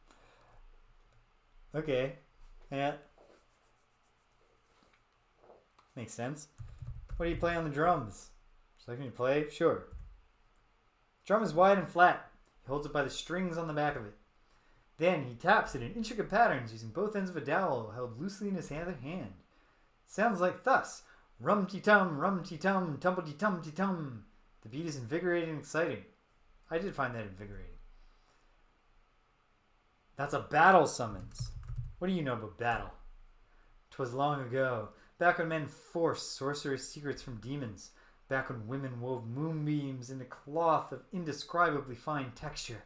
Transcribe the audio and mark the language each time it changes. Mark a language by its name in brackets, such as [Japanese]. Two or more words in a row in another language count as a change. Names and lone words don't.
[English] Okay. Yeah. Makes sense. What do you play on the drums? Just like me to play? Sure. Drum is wide and flat. He holds it by the strings on the back of it. Then he taps it in intricate patterns using both ends of a dowel held loosely in his other hand. Sounds like thus. Rum-ti-tum, tum-ti-tum-ti-tum. The beat is invigorating and exciting. I did find that invigorating. That's a battle summons. What do you know about battle? 'Twas long ago, back when men forced sorcerer's secrets from demons, back when women wove moonbeams into cloth of indescribably fine texture.